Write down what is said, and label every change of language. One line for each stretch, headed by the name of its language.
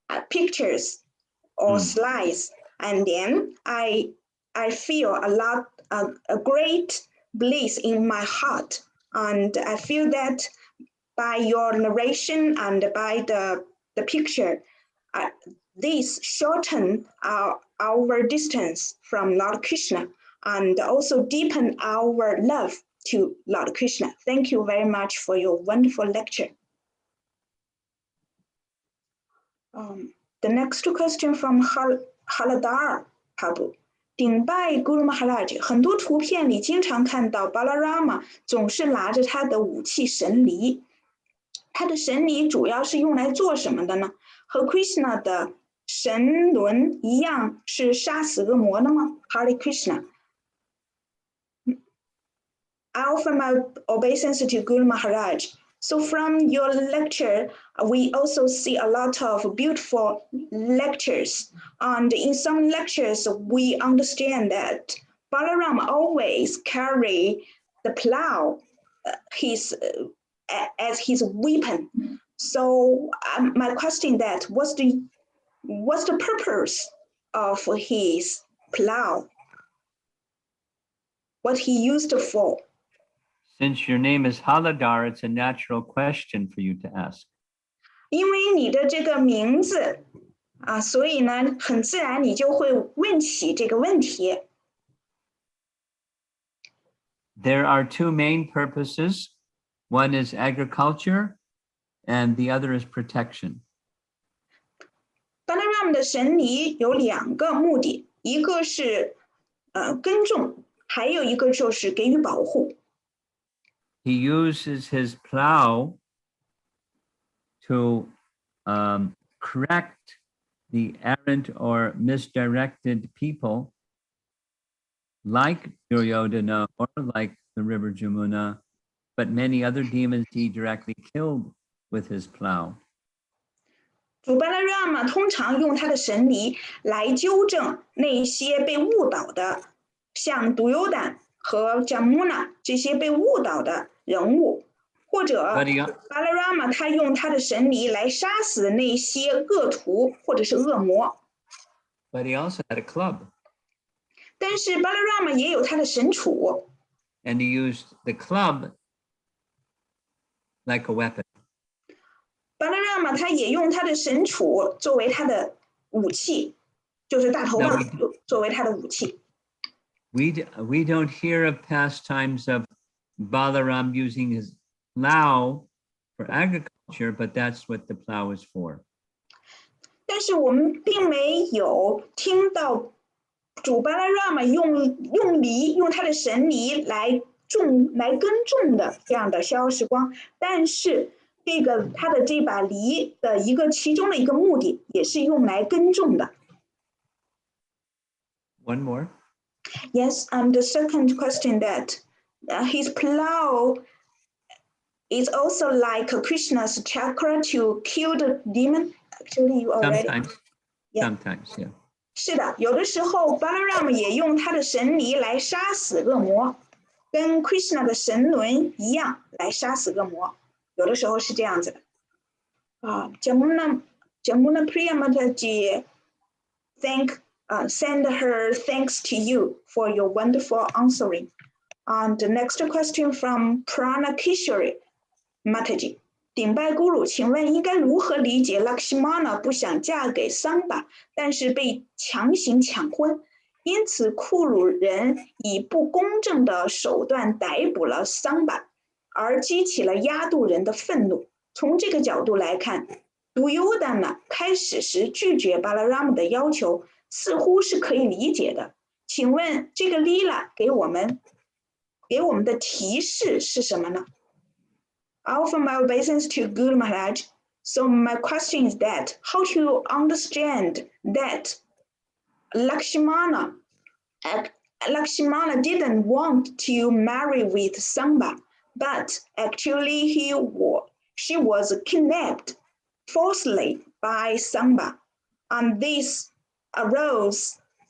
English: pictures or slides, and then I feel a great bliss in my heart, and I feel that by your narration and by the picture, this shorten our distance from Lord Krishna and also deepen our love to Lord Krishna. Thank you very much for your wonderful lecture. The next question from Haladar Prabhu.
Chinese: 顶拜 Guru Maharaj， 很多图片里经常看到 Balarama 总是拿着他的武器神犁，他的神犁主要是用来做什么的呢？和 Krishna 的神轮一样是杀死恶魔的吗？
English: Hare Krishna. I offer my obeisance to Guru Maharaj. So from your lecture, we also see a lot of beautiful lectures. And in some lectures, we understand that Balarama always carry the plow as his weapon. So my question that what's the purpose of his plow? What he used for? Since your name is Haladar, it's a natural question for you to ask.
Chinese: 因为你的这个名字所以呢，很自然你就会问起这个问题。
English: There are two main purposes. One is agriculture, and the other is protection.
Chinese: 巴拉拉姆的神梨有2个目的，一个是耕种，还有一个就是给予保护。
English: He uses his plow to correct the errant or misdirected people like Duryodhana or like the river Jamuna, but many other demons he directly killed with his plow.
Chinese: 主巴拉拉玛通常用他的神梨来纠正那些被误导的，像独优胆和贾穆纳这些被误导的人物，或者巴拉拉玛他用他的神梨来杀死那些恶徒或者是恶魔。
English: But he also had a club.
Chinese: 但是巴拉拉玛也有他的神杵。
English: And he used the club like a weapon.
Chinese: 巴拉拉玛他也用他的神杵作为他的武器，就是大头棒作为他的武器。
English: We don't hear of pastimes of Balaram using his plow for agriculture, but that's what the plow is for.
Chinese: 但是我们并没有听到主巴拉拉玛用他的神梨来耕种的这样的逍遥时光，但是他的这把梨的其中的一个目的也是用来耕种的。
English: One more. Yes, the second question that his plow is also like Krishna's chakra to kill the demon. Actually, you already. Sometimes, yeah.
Chinese: 是的，有的时候巴拉拉玛也用他的神梨来杀死恶魔，跟 Krishna 的神轮一样来杀死恶魔。有的时候是这样子的。
English: Jamuna Priya Mataji, send her thanks to you for your wonderful answering. And the next question from Prana Kishore Mataji.
Chinese: 顶拜咕噜，请问应该如何理解 Lakshmana 不想嫁给桑巴，但是被强行抢婚，因此库鲁人以不公正的手段逮捕了桑巴，而激起了压度人的愤怒。从这个角度来看，独优丹呢开始时拒绝巴拉拉姆的要求，似乎是可以理解的。请问这个 Lila 给我们的提示是什么呢？
English: I offer my obeisance to Guru Maharaj. So my question is that how to understand that Lakshmana didn't want to marry with Samba, but actually she was kidnapped forcibly by Samba, and this arose.